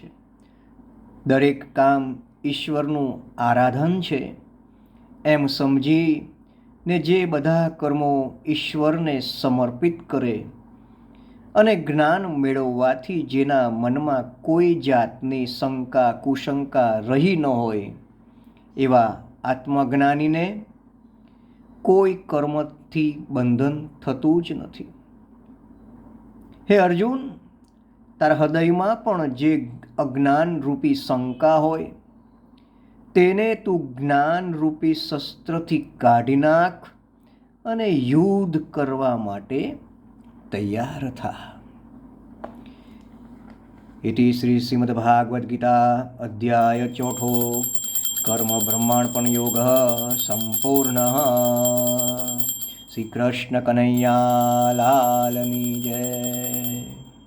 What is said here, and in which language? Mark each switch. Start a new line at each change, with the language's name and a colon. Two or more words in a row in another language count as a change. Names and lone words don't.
Gujarati: દરેક કામ ઈશ્વરનું આરાધન છે એમ સમજીને જે બધા કર્મો ઈશ્વરને સમર્પિત કરે અને જ્ઞાન મેળવવાથી જેના મનમાં કોઈ જાતની શંકા કુશંકા રહી ન હોય એવા આત્મજ્ઞાનીને કોઈ કર્મથી બંધન થતું જ નથી. હે અર્જુન, તારા હૃદયમાં પણ જે અજ્ઞાનરૂપી શંકા હોય તેને તું જ્ઞાનરૂપી શસ્ત્રથી કાઢી નાખ અને યુદ્ધ કરવા માટે તૈયાર થા.
Sanskrit: इति श्री श्रीमद्भागवत गीता अध्याय 4 कर्म ब्रह्मार्पण योग संपूर्ण.
Gujarati: શ્રી કૃષ્ણ કન્હૈયા લાલની જય.